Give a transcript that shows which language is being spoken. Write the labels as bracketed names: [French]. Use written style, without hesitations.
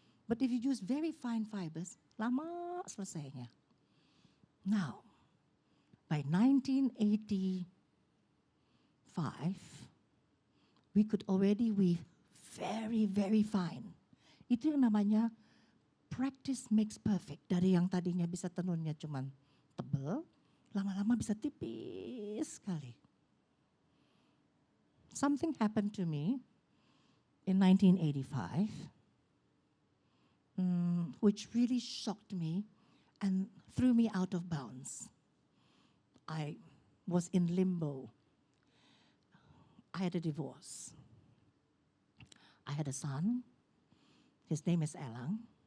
[English] But if you use very fine fibers, [Indonesian] lama selesainya. [English] Now, by 1985, we could already weave very, very fine. [Indonesian] Itu yang namanya [English] practice makes perfect. [Indonesian] Dari yang tadinya bisa tenunnya cuman tebal, lama-lama bisa tipis sekali. [English] Something happened to me in 1985, which really shocked me and threw me out of bounds. I was in limbo. I had a divorce. I had a son. His name is Elang.